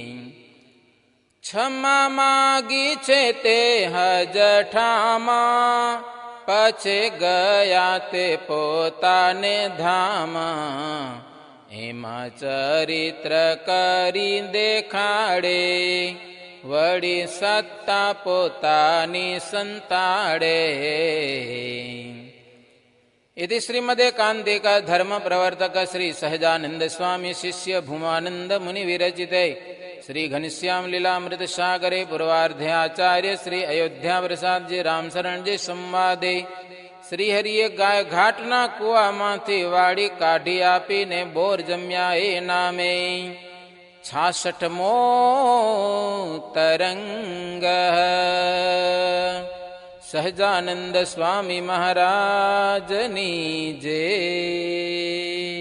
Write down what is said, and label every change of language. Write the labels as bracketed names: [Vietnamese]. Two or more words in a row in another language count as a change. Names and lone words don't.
[Gujarati] ક્ષમા માગી છે તે હજઠામાં, પછી ગયા તે પોતાને ધામ. એમાં ચરિત્ર કરી દેખાડે, વળી સત્તા પોતાની સંતાડે. [Sanskrit] इति श्रीमदेकान्तिक धर्म प्रवर्तक श्री सहजानंद स्वामी शिष्य भूमानंद मुनि विरचिते श्री घनश्याम लीलामृत सागरे पूर्वार्धे आचार्य श्री अयोध्या प्रसाद जी रामशरण जी संवादे श्री [Gujarati] હરિએ ગાય ઘાટના કુઆમાંથી વાડી કાઢી આપીને બોર જમ્યા એ નામે 66મો [Sanskrit] तरंग. [Gujarati] સહજાનંદ સ્વામી મહારાજની જય.